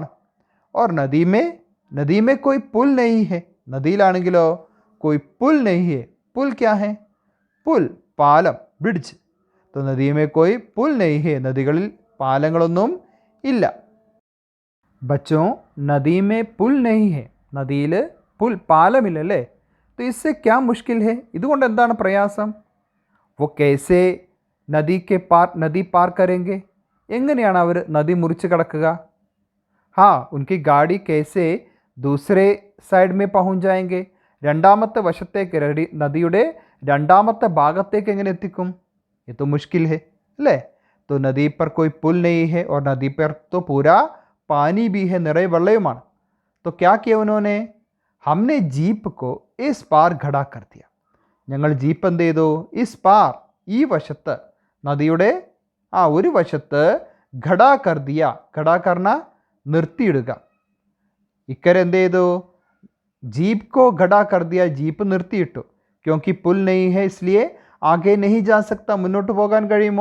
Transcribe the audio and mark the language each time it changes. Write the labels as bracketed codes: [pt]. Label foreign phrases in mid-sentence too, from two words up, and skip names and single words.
[hi] और नदी में कोई पुल नहीं है, നദിയിലാണെങ്കിലോ कोई पुल नहीं है. पुल क्या है? पुल [ml] പാലം, ബ്രിഡ്ജ്. [hi] तो नदी में कोई पुल नहीं है, [ml] നദികളിൽ പാലങ്ങളൊന്നും ഇല്ല. [hi] बच्चो, नदी में पुल नहीं है, [ml] നദിയിൽ പുൽ പാലമില്ലല്ലേ. [hi] तो इससे क्या मुश्किल है? [ml] ഇതുകൊണ്ട് എന്താണ് പ്രയാസം? [hi] वो कैसे नदी पार करेंगे, [ml] എങ്ങനെയാണ് അവർ നദി മുറിച്ച് കടക്കുക? [hi] हाँ, उनकी गाड़ी कैसे दूसरे साइड में पहुँच जाएंगे, [ml] രണ്ടാമത്തെ വശത്തേക്ക്, നദിയുടെ രണ്ടാമത്തെ ഭാഗത്തേക്ക് എങ്ങനെ എത്തിക്കും? [hi] ये तो मुश्किल है അല്ലേ. तो नदी पर कोई पुल नहीं है और नदी पर तो पूरा पानी भी है, [ml] നിറയെ വെള്ളവുമാണ്. [hi] तो क्या किया उन्होंने? हमने जीप को इस पार खड़ा कर दिया. [ml] ഞങ്ങൾ ജീപ്പ് എന്ത് ചെയ്തു? [hi] इस पार, [ml] ഈ വശത്ത്, നദിയുടെ ആ ഒരു വശത്ത്, [hi] खड़ा कर दिया, खड़ा करना [ml] നിർത്തിയിടുക. ഇക്കരെ എന്ത് ചെയ്തു? [hi] जीप को खड़ा कर दिया, [ml] ജീപ്പ് നിർത്തിയിട്ടു. [hi] क्योंकि पुल नहीं है इसलिए आगे नहीं जा सकता, [ml] മുന്നോട്ട് പോകാൻ കഴിയുമോ?